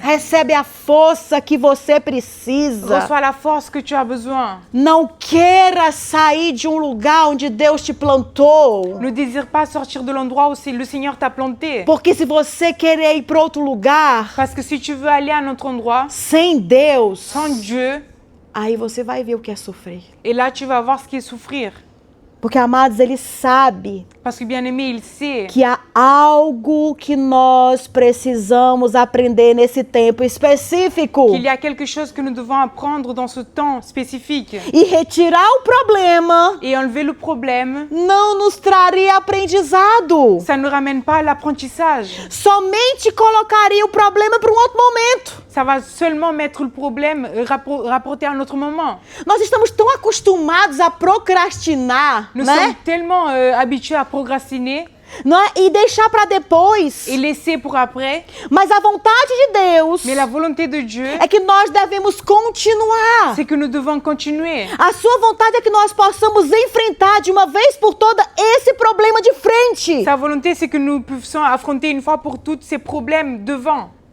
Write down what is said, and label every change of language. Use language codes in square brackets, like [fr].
[pt] Recebe a força que você precisa. [fr] Reçois la force que tu as besoin. [pt] Não queira sair de um lugar onde Deus te plantou. [fr] Ne désire pas sortir de l'endroit où le Seigneur t'a planté. [pt] Porque se você querer ir para outro lugar [fr] Parce que si tu veux aller à un autre endroit, [pt] sem Deus, [fr] sans Dieu, [pt] aí você vai ver o que é sofrer. [fr] et là tu vas voir ce qui est souffrir. [pt] Porque, amados, Ele sabe [fr] Parce que bien-aimé, il sait [pt] que há algo que nós precisamos aprender nesse tempo específico. [fr] qu'il y a quelque chose que nous devons apprendre dans ce temps spécifique. [pt] E retirar o problema [fr] Et enlever le problème, [pt] não nos traria aprendizado. [fr] ça ne ramène pas à l'apprentissage. [pt] Somente colocaria o problema para um outro momento. [fr] Ça va seulement mettre le problème, rapporter à un autre moment. [pt] Nós estamos tão acostumados a procrastinar, [fr] Nous [pt] né? [fr] sommes tellement habitués à procrastiner [pt] Não é? E deixar para depois. [fr] et laisser pour après. [pt] Mas a vontade de Deus [fr] Mais la volonté de Dieu, [pt] é que nós devemos continuar. [fr] c'est que nous devons continuer. [pt] A sua vontade é que nós possamos enfrentar de uma vez por toda esse problema de frente. [fr] Sa volonté, c'est que nous puissions affronter une fois pour toutes ces problèmes devant,